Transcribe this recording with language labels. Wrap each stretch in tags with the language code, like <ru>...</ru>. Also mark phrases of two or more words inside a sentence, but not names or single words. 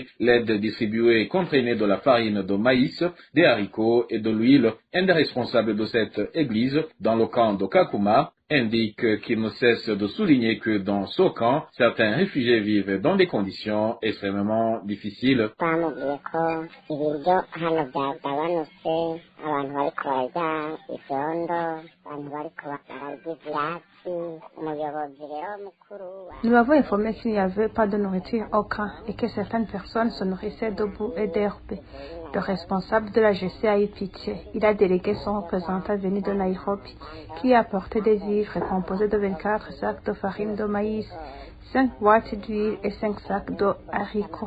<fr>L'aide distribuée comprenait de la farine de maïs, des haricots et de l'huile. Un des responsables de cette église, dans le camp de Kakuma, indique qu'il ne cesse de souligner que dans ce camp, certains réfugiés vivent dans des conditions extrêmement difficiles.</fr> <rn>abantu bariko bararya ivyondo, abantu bariko bararya ivyatsi, umuyobozi rero mukuru.</rn> <fr>Nous avons informé qu'il n'y avait pas de nourriture au camp et que certaines personnes se nourrissaient de boue et d'herbe. Le responsable de la GC a eu pitié. Il a délégué son représentant venu de Nairobi qui a apporté des vivres composés de 24 sacs de farine de maïs, 5 boîtes d'huile et 5 sacs de haricots.</fr>